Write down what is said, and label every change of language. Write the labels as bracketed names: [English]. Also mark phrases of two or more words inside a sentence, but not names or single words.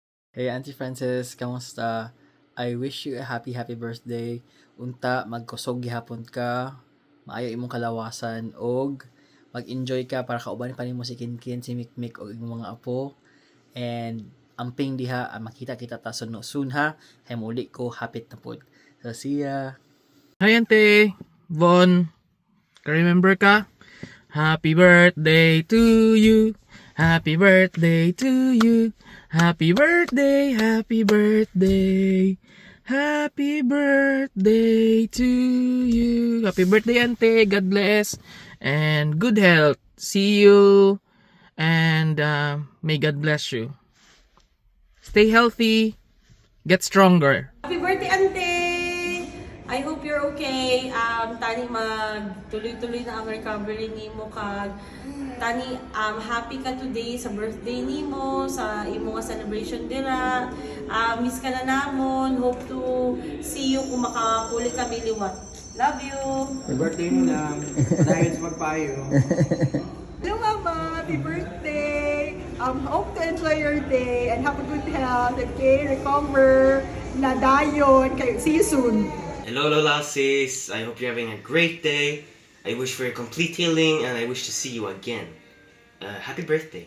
[English] Hey Auntie Frances, kamusta? I wish you a happy birthday. [Cebuano] Unta magkusog gihapon ka, maayo imong kalawasan og mag-enjoy ka para kauban pa nimo si Kinkin, si Mikmik og imong mga apo. And amping diha, makita kita ta soon ha. Hay muli ko hapit na pod. [English] So see ya. Hi, Ante! Von! [Cebuano] Ka-remember ka? [English] Happy birthday to you! Happy birthday to you! Happy birthday! Happy birthday! Happy birthday to you! Happy birthday, Ante! God bless! And good health! See you! And may God bless you. Stay healthy! Get stronger! Happy birthday, Ante! I hope you're okay. [Hiligaynon] Tani tuloy-tuloy na ang recovery nimo kag tani happy ka today sa birthday nimo, sa imo nga celebration dira. Miss ka na namon. [English] Hope to see you [Hiligaynon] kung makapuli kami liwat. [English] Love you. Happy birthday mo lang. Dahil sa magpayo. Hello, Mama! Happy birthday! Hope to enjoy your day and have a good health. Okay, recover. Nadayon. See you soon. Hello Lola sis, I hope you're having a great day. I wish for a complete healing and I wish to see you again. Happy birthday.